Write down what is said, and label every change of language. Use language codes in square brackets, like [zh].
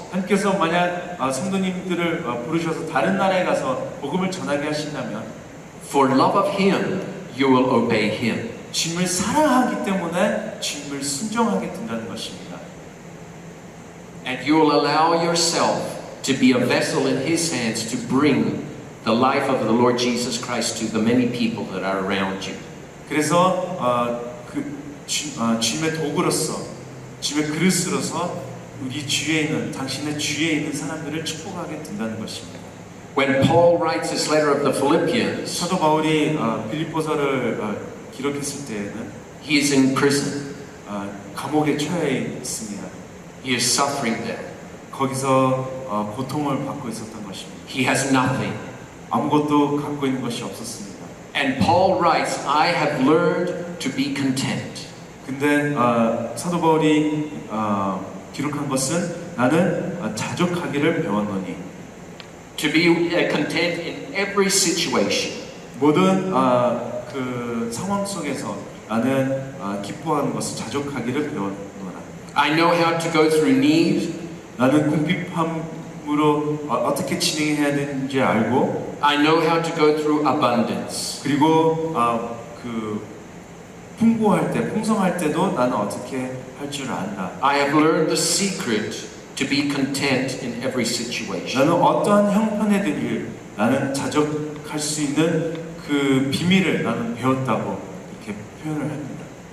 [ko] 하나님께서 만약 성도님들을 부르셔서 다른 나라에 가서 복음을 전하게 하신다면 [en] for love of Him, you will obey Him. [ko] 주님을 사랑하기 때문에 주님을 순종하게 된다는 것입니다. [en] And you will allow yourself to be a vessel in His hands to bring the life of the Lord Jesus Christ to the many people that are around you. [ko] 그래서 주님의 도구로서 주님의 그릇으로서 우리 주위에 있는 당신의 주위에 있는 사람들을 축복하게 된다는 것입니다. [en] When Paul writes his letter of the Philippians, [ko] 사도 바울이 빌립보서를 기록했을 때에는 [en] he is in prison. [ko] 감옥에 처해 있습니다. [en] He is suffering there. [ko] 거기서 고통을 받고 있었던 것입니다. [en] He has nothing. [ko] 아무것도 갖고 있는 것이 없었습니다. [en] And Paul writes, I have learned to be content. [ko] 근데 사도 바울이 기록한 것은 나는 자족하기를 배웠노니 [en] To be content in every situation. [ko] 모든 그 상황 속에서 나는 기뻐하는 것을 자족하기를 배웠노라. [en] I know how to go through need. [ko] 나는 궁핍함으로 어떻게 진행해야 되는지 알고 [en] I know how to go through abundance. [ko] 그리고 그 풍부할 때, 풍성할 때도 나는 어떻게 할 줄 안다. [en] I have learned the secret to be content in every situation. [ko] 나는 어떠한 형편에든 나는 자족할 수 있는 그 비밀을 나는 배웠다고 이렇게 표현을 합니다.